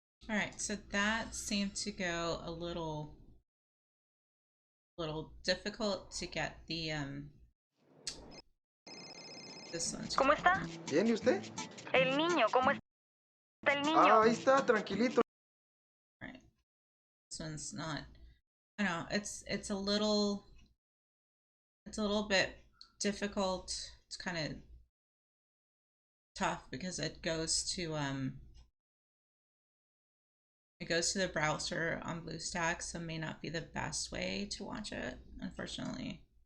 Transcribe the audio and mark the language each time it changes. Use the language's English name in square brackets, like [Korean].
[English] Alright, so that seemed to go a little difficult to get the this one. [Spanish] ¿Cómo está? Bien, ¿y usted? El niño, ¿cómo está el niño? Ah, ahí está, tranquilito. [English] Right. This one's not. I know it's a little bit difficult. It's kind of tough because it goes to the browser on BlueStacks, so it may not be the best way to watch it, unfortunately.